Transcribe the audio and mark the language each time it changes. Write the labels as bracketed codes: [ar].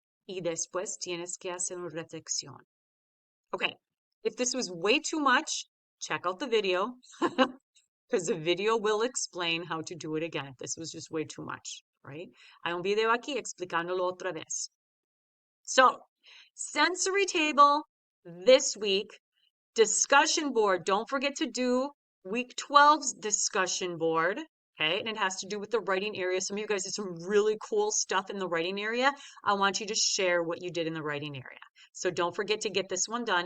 [es] Y después tienes que hacer una reflexión. [en] Okay, if this was way too much, check out the video because the video will explain how to do it again if this was just way too much. Right? [es] Hay un video aquí explicándolo otra vez. [en] So, sensory table this week, discussion board. Don't forget to do week 12's discussion board. Okay, and it has to do with the writing area. Some of you guys did some really cool stuff in the writing area. I want you to share what you did in the writing area. So don't forget to get this one done.